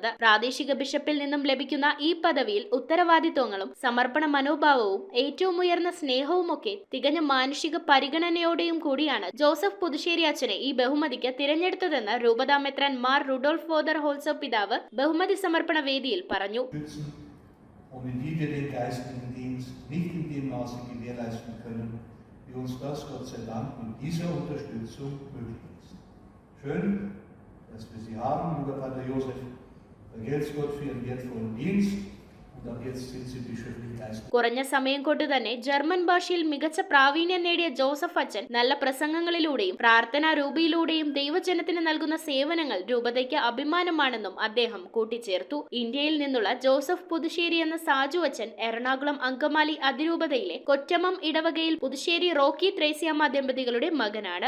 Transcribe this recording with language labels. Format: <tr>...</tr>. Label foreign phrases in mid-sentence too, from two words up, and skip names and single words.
<ml>പ്രാദേശിക ബിഷപ്പിൽ നിന്നും ലഭിക്കുന്ന ഈ പദവിയിൽ ഉത്തരവാദിത്വങ്ങളും സമർപ്പണ മനോഭാവവും ഏറ്റവും ഉയർന്ന സ്നേഹവുമൊക്കെ തികഞ്ഞ മാനുഷിക പരിഗണനയോടെയും കൂടിയാണ് ജോസഫ് പുതുശ്ശേരി അച്ഛനെ ഈ ബഹുമതിക്ക് തിരഞ്ഞെടുത്തതെന്ന് രൂപതാ മെത്രാൻ മാർ റുഡോൾഫ് വോദർ ഹോൾസർ പിതാവ് ബഹുമതി സമർപ്പണ വേദിയിൽ പറഞ്ഞു.</ml> <de>Wie uns das Gott sei Dank mit dieser Unterstützung möglich ist. Schön, dass wir Sie haben, lieber Pater Josef. Vergelt's Gott für Ihren wertvollen Dienst.</de> <ml>കുറഞ്ഞ സമയം കൊണ്ട് തന്നെ ജർമ്മൻ ഭാഷയിൽ മികച്ച പ്രാവീണ്യം നേടിയ ജോസഫ് അച്ഛൻ നല്ല പ്രസംഗങ്ങളിലൂടെയും പ്രാർത്ഥനാ രൂപയിലൂടെയും ദൈവജനത്തിന് നൽകുന്ന സേവനങ്ങൾ രൂപതയ്ക്ക് അഭിമാനമാണെന്നും അദ്ദേഹം കൂട്ടിച്ചേർത്തു. ഇന്ത്യയിൽ നിന്നുള്ള ജോസഫ് പുതുശ്ശേരി എന്ന സാജു അച്ഛൻ എറണാകുളം അങ്കമാലി അതിരൂപതയിലെ കൊറ്റമം ഇടവകയിൽ പുതുശ്ശേരി റോക്കി ത്രേസ്യാമ്മ ദമ്പതികളുടെ മകനാണ്.</ml>